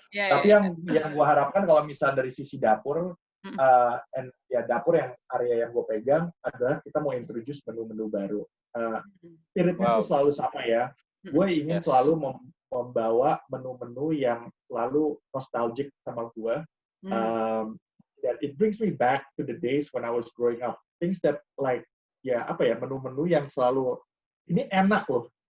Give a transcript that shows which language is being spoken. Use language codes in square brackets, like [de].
[id] Tapi yang gue harapkan kalau misalnya dari sisi dapur, dapur yang area yang gue pegang adalah kita mau introduce menu-menu baru. Spiritnya sih selalu sama ya. Gue ingin selalu membawa menu-menu yang selalu nostalgic sama gue. [en] That it brings me back to the days when I was growing up. Things that like [id] menu-menu yang selalu ini enak loh.